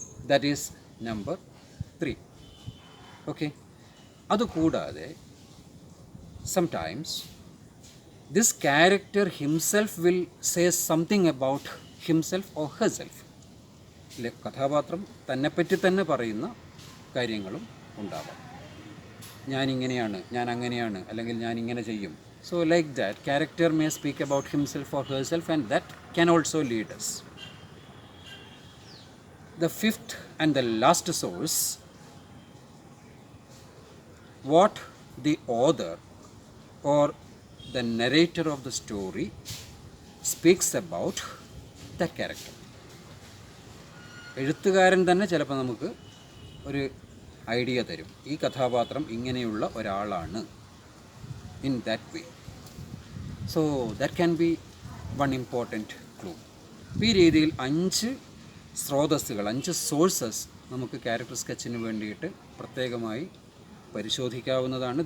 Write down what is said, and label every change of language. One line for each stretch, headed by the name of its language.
English: That is number 3.
Malayalam: Okay, അതുകൂടാതെ
English: Sometimes this character himself will say something about himself or herself.
Malayalam: കഥാപാത്രം തന്നെപ്പറ്റി തന്നെ പറയുന്ന കാര്യങ്ങളും ഉണ്ടാവാം. ഞാനിങ്ങനെയാണ്, ഞാൻ അങ്ങനെയാണ്, അല്ലെങ്കിൽ ഞാൻ ഇങ്ങനെ ചെയ്യും,
English: So like that, character may speak about himself or herself, and that can also lead us. The fifth and the last source, what the author or the narrator of the story speaks about that character.
Malayalam: എഴുത്തുകാരൻ തന്നെ ചിലപ്പോൾ നമുക്ക് ഒരു idea തരും, ഈ കഥാപാത്രം ഇങ്ങനെയുള്ള ഒരാളാണ്,
English: In that way. So that can be one important clue.
Malayalam: ഈ രീതിയിൽ 5 സ്രോതസ്സുകൾ, 5 സോഴ്സസ് നമുക്ക് ക്യാരക്ടർ സ്കെച്ചിന് വേണ്ടിയിട്ട് പ്രത്യേകമായി പരിശോധിക്കാവുന്നതാണ്.